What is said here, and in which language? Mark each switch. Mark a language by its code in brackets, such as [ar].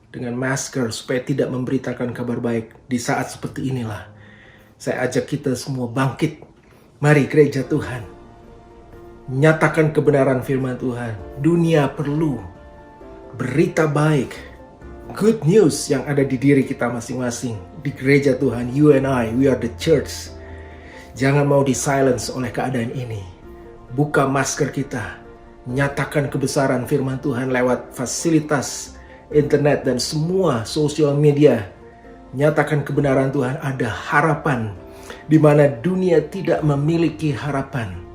[id] dengan masker supaya tidak memberitakan kabar baik di saat seperti inilah. Saya ajak kita semua bangkit. Mari gereja Tuhan, nyatakan kebenaran firman Tuhan. Dunia perlu berita baik, [en] good news [id] yang ada di diri kita masing-masing. Di gereja Tuhan, [en] you and I, we are the church. [id] Jangan mau di-silence oleh keadaan ini. Buka masker kita. Nyatakan kebesaran firman Tuhan lewat fasilitas internet dan semua sosial media. Nyatakan kebenaran Tuhan, ada harapan di mana dunia tidak memiliki harapan.